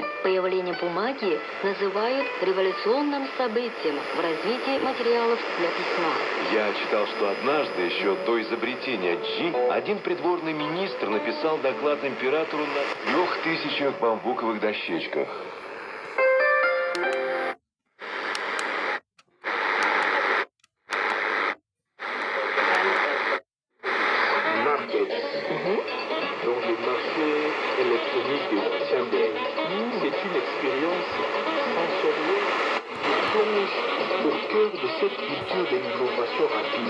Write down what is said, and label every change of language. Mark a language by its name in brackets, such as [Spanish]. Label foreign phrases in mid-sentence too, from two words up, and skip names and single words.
[Russian] Появление бумаги называют революционным событием в развитии материалов для письма. Я читал, что однажды, еще до изобретения Джи, один придворный министр написал доклад императору на 3000 бамбуковых дощечках. [French] Donc le marché électronique de Tianbei, c'est une expérience sensorielle qui plonge au cœur de cette culture de l'innovation rapide.